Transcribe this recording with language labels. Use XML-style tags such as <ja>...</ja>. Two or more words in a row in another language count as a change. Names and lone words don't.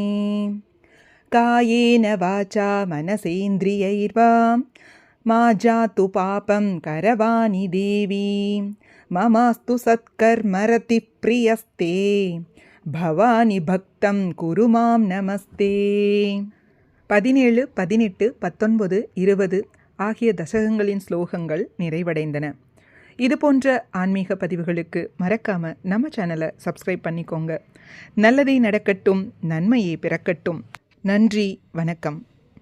<sa>कायेन वाचा मनसेन्द्रियैर्वा मा जातु पापं करवाणि देवी ममास्तु सत्कर्मरतिः प्रियस्ते भवानि भक्तं कुरु मां नमस्ते।</sa> <ta>17, 18, 19, 20 ஆகிய தசகங்களின் ஸ்லோகங்கள் நிறைவடைந்தன. இது போன்ற ஆன்மீக பதிவுகளுக்கு மறக்காம நம்ம சேனலை சப்ஸ்கிரைப் பண்ணிக்கோங்க. நல்லதே நடக்கட்டும், நன்மையே பிறக்கட்டும். நன்றி, வணக்கம்.</ta>